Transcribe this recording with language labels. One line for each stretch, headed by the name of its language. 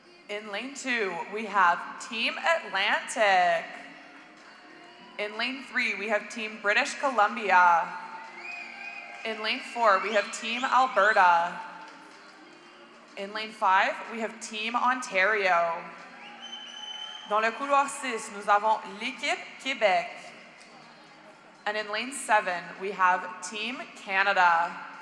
English: In lane 2, we have Team Atlantic. In lane 3, we have Team British Columbia. In lane 4, we have Team Alberta. In lane 5, we have Team Ontario.
French: Dans le couloir 6, nous avons l'équipe Québec.
English: And in lane 7, we have Team Canada.